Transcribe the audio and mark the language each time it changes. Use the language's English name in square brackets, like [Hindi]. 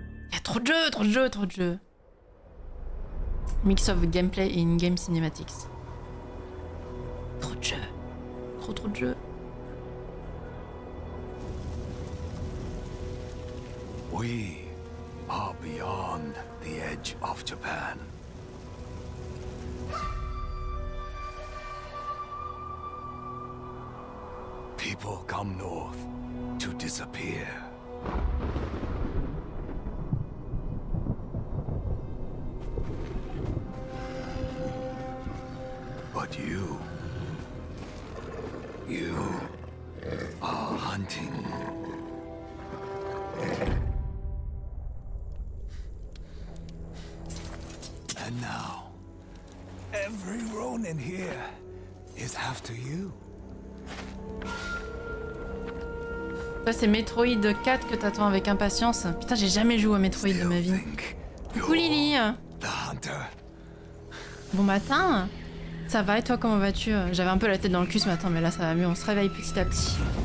[French] Il y a trop de jeux, trop de jeux, trop de jeux. [English] Mix of gameplay et in-game cinematics. [French] Trop de jeux. Trop de jeux. [English] We are beyond the edge of Japan. People come north to disappear. But you are hunting. And now, every Ronin here is after you. [French] Toi, c'est Metroid 4 que t'attends avec impatience. Putain, j'ai jamais joué à Metroid de ma vie. Coucou Lily. Bon matin. Ça va et toi, comment vas-tu? J'avais un peu la tête dans le cul ce matin, mais là ça va mieux, on se réveille petit à petit.